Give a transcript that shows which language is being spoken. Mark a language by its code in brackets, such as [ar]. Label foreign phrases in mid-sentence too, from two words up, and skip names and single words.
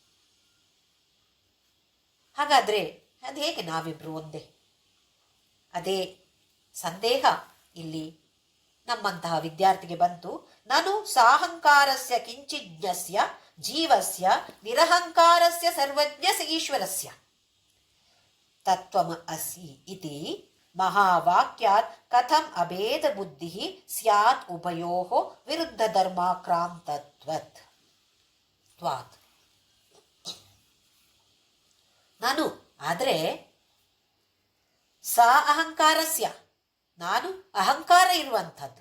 [kn] ಹಾಗಾದ್ರೆ ಅದು ಹೇಗೆ ನಾವಿಬ್ರು ಒಂದೇ? ಅದೇ ಸಂದೇಹ ಇಲ್ಲಿ ನಮ್ಮಂತಹ ವಿದ್ಯಾರ್ಥಿಗೆ ಬಂತು. [sa] ನಾನು ಸಾಹಂಕಾರಸ್ಯ ಕಿಂಚಿಜ್ಞಸ್ಯ ಜೀವಸ್ಯ ನಿರಹಂಕಾರಸ್ಯ ಸರ್ವಜ್ಞಸ್ಯ ಈಶ್ವರಸ್ಯ ತತ್ವಂ ಅಸಿ ಇತಿ ಮಹಾವಾಕ್ಯಾತ್ ಕಥಂ ಅಭೇದ ಬುದ್ಧಿ ಸ್ಯಾತ್ ಉಭಯೋಃ ವಿರುದ್ಧ ಧರ್ಮಾಕ್ರಾಂತತ್ವತ್ ತ್ವಾತ್. [kn] ನಾನು ಆದರೆ [sa] ಸಾ ಅಹಂಕಾರಸ್ಯ, [kn] ನಾನು ಅಹಂಕಾರ ಇರುವಂಥದ್ದು.